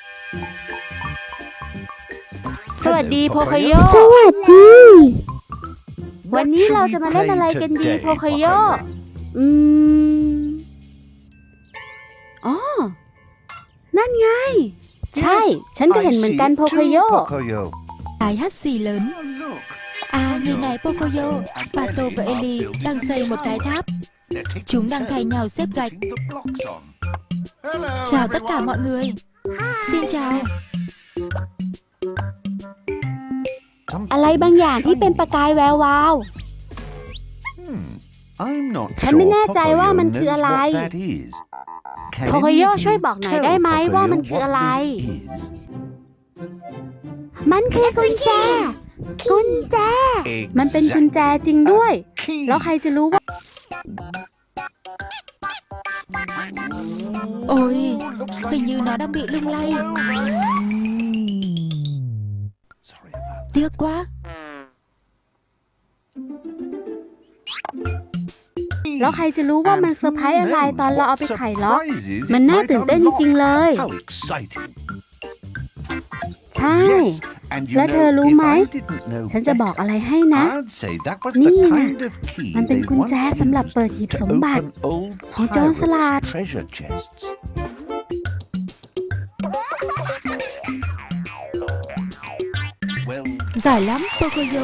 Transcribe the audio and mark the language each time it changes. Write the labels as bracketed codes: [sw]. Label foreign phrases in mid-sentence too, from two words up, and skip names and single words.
[th] สวัสดีโพคโย สวัสดี วันนี้เราจะมาเล่นอะไรกันดีโพคโย อ๋อ นั่นไง ใช่ ฉันก็เห็นเหมือนกันโพคโย [vi] Đài hát xì lớn. À, nhìn này Pocoyo, Pato và Ellie đang xây một cái tháp. Chúng đang thay nhau xếp gạch. Chào tất cả mọi người. Xin chào. [th] อะไรบางอย่างที่เป็นประกายแวววาวฉันไม่แน่ใจว่ามันคืออะไรโพคโยช่วยบอกหน่อยได้ไหมว่ามันคืออะไรมันคือกุญแจมันเป็นกุญแจจริงด้วยแล้วใครจะรู้ว่า [vi] Ôi, hình như nó đang bị lung lay. Tiếc quá. [th] แล้วใครจะรู้ว่ามันเซอร์ไพรส์อะไรตอนเราเอาไปไขล็อกมันน่าตื่นเต้นจริงๆเลยใช่แล้วเธอรู้ไหมฉันจะบอกอะไรให้นะนี่นะมันเป็นกุญแจสำหรับเปิดหีบสมบัติของโจรสลัด [vi] Giỏi lắm, Pocoyo.